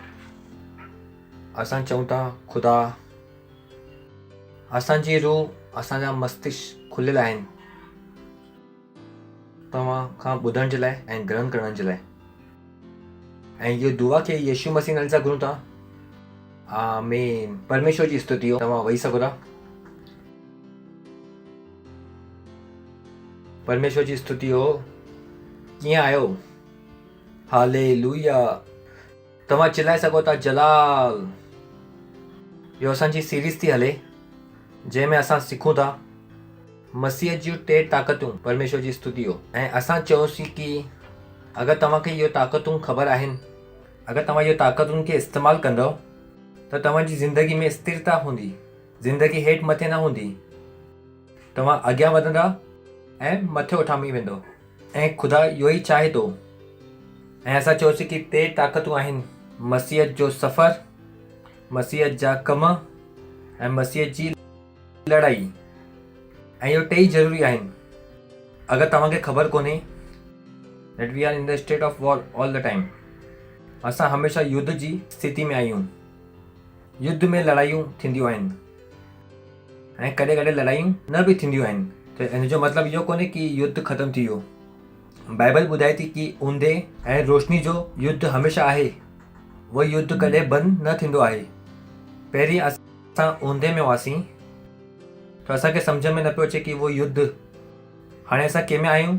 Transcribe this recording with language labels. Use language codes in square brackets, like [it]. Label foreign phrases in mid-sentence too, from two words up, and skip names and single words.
[sd] असां चऊं था खुदा, असांजी रूह, असांजा मस्तिष्क खुलियल आहिनि तव्हां खां ॿुधण जे लाइ ऐं ग्रहण करण जे लाइ। ऐं इहो दुआ खे यीशु मसीह नाले सां घुरूं था। आमीन। परमेश्वर जी स्तुति हो। तव्हां वेही सघो था। परमेश्वर जी स्तुति हो। कीअं आहियो? हालेलुया। तव्हां चिल्लाए सघो था जलाल। इहो असांजी सीरीज़ थी हले जंहिंमें असां सिखूं था मसीह जूं 3 ताक़तूं। परमेश्वर जी स्तुति हो। ऐं असां चयोसीं कि अगरि तव्हांखे इहो ताक़तूं ख़बर आहिनि, अगरि तव्हां इहो ताक़तुनि खे इस्तेमालु कंदव त तव्हांजी ज़िंदगी में स्थिरता हूंदी, ज़िंदगी हेठि मथे न हूंदी, तव्हां अॻियां वधंदा ऐं मथे उठामी वेंदो। ऐं ख़ुदा इहो ई चाहे थो। ऐं असां चयोसीं कि 3 ताक़तूं आहिनि: मसीह जो सफ़र, मसीह जा कम ऐं मसीह जी लड़ाई। ऐं इहो 3 ज़रूरी आहिनि। अगरि तव्हांखे ख़बर कोन्हे [en] that we are in the state of war all the time, [sd] असां हमेशह युद्ध जी स्थिति में आहियूं। युद्ध में लड़ाइयूं थींदियूं आहिनि ऐं कॾहिं कॾहिं लड़ाइयूं न बि थींदियूं आहिनि। त इन जो मतिलबु इहो कोन्हे कि युद्ध ख़तमु थी वियो। बाइबल ॿुधाए थी कि ऊंदे ऐं रोशनी जो युद्ध हमेशह आहे। उहो युद्ध कॾहिं बंदि न थींदो आहे। पहिरीं असां ऊंदे में हुआसीं त असांखे सम्झ में न पियो अचे कि उहो युद्ध, हाणे असां कंहिं में आहियूं?